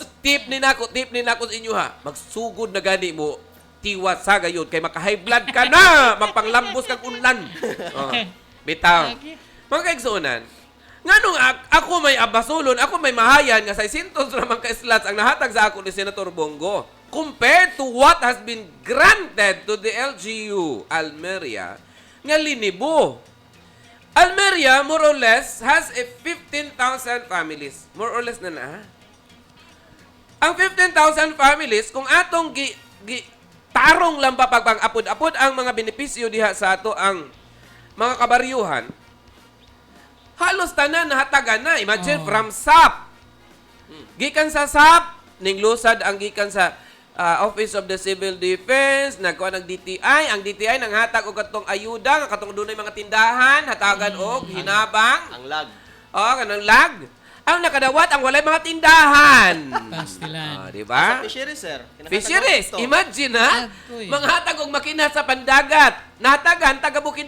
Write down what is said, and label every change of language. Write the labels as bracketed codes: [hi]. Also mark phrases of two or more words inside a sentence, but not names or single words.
[ceb] tip ni nako sa inyo ha. Magsugod na gani mo tiwas sa gayon kay maka-high blood ka na. Magpanglambos kag unlan. Oh, bitaw. Mga kaigsuonan, nganong ako may abasulon, ako may mahayan nga 600 ramang ka-slots ang nahatag sa ako ni Senator Bongo [en] compared to what has been granted to the LGU Almeria [ceb] nga linibo. Almeria, [en] more or less, has a 15,000 families. [ceb] More or less na na. Ang 15,000 families, kung atong tarong lang pa pagpang-apod-apod ang mga benepisyo diha sa ato ang mga kabaryuhan, halos tanan nahatagan na. [en] Imagine, from SAP. [ceb] Gikan sa SAP, ninglusad ang gikan sa Office of the Civil Defense, nagkuha ng DTI. Ang DTI nang hatag og katong ayuda, nga katong dunay mga tindahan, hatagan og hinabang. Ang lag. Kanang lag. Ang nakadawat, ang walay mga tindahan. Pastilan. Di ba? Sa fisheries sir. Fisheries. Imagine ha, Agoy. mga hatag og makina sa pandagat. Nahatagan, taga bukid-bukid.